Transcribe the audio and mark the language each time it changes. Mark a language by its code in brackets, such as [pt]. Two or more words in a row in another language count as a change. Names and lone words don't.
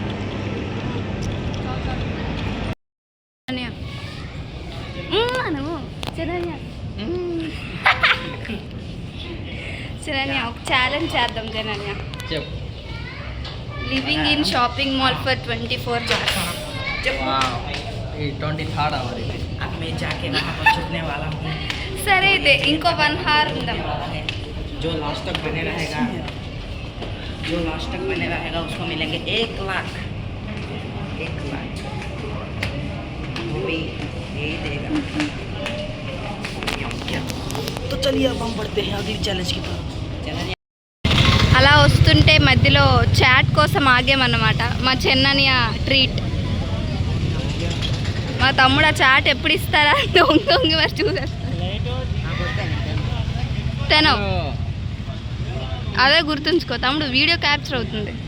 [te] శరణ్య ఒక ఛాలెంజ్ చేద్దాం. జనన్య చెప్పు. [en] Living in shopping mall for 24 hours. [hi] 23rd आवर है। अब मैं जाके वहाँ पर छुपने वाला हूँ। [te] సరే అయితే ఇంకో 1 hour ఉందాం. [hi] जो लास्ट तक बने रहेगा उसको मिलेंगे 1 लाख। 1 लाख वो भी यही देगा। तो चलिए अब हम बढ़ते हैं अगली चैलेंज की तरफ। चलिए [te] అలా వస్తుంటే మధ్యలో చాట్ కోసం ఆగామన్నమాట. మా చెన్నయ్య ట్రీట్. మా తమ్ముడు ఆ చాట్ ఎప్పుడు ఇస్తారా దొంగి మరి చూసేస్తాను. తను అదే గుర్తుంచుకో తమ్ముడు, వీడియో క్యాప్చర్ అవుతుంది.